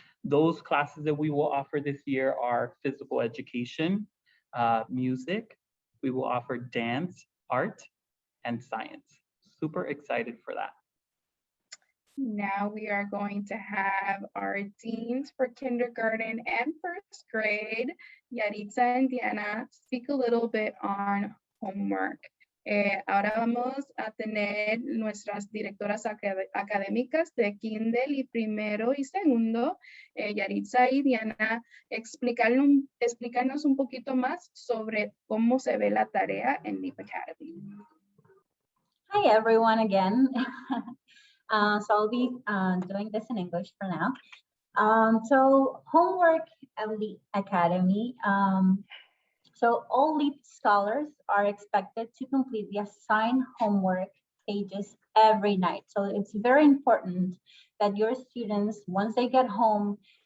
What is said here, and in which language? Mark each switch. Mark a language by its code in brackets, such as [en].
[en] Those classes that we will offer this year are physical education, music, we will offer dance, art, and science. Super excited for that. Now we are going to have our deans for kindergarten and first grade, Yaritza and Diana, speak a little bit on homework. [es] Ahora vamos a tener nuestras directoras académicas de kinder y primero y segundo, Yaritza y Diana, explicarnos un poquito más sobre cómo se ve la tarea en LEEP Academy. [en] Hi everyone again. So I'll be doing this in English for now. So homework at LEEP Academy. So all LEEP scholars are expected to complete the assigned homework pages every night. So it's very important that your students, once they get home,